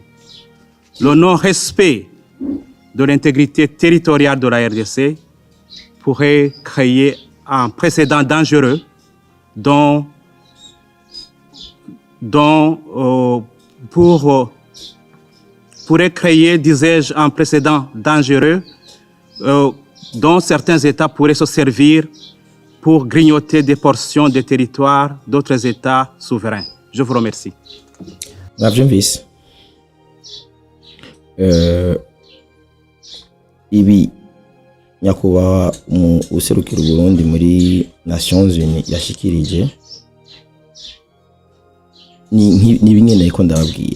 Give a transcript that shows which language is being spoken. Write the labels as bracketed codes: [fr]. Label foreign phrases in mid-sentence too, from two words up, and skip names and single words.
[fr] Le non-respect de l'intégrité territoriale de la RDC pourrait créer un précédent dangereux pourrait créer, disais-je, un précédent dangereux dont certains États pourraient se servir pour grignoter des portions des territoires d'autres États souverains. Je vous remercie. [rn] Navyumvise. Ibi nyakubahwa userukira Burundi muri Nations Unies yashikirije ni bimwe ko ndababwira.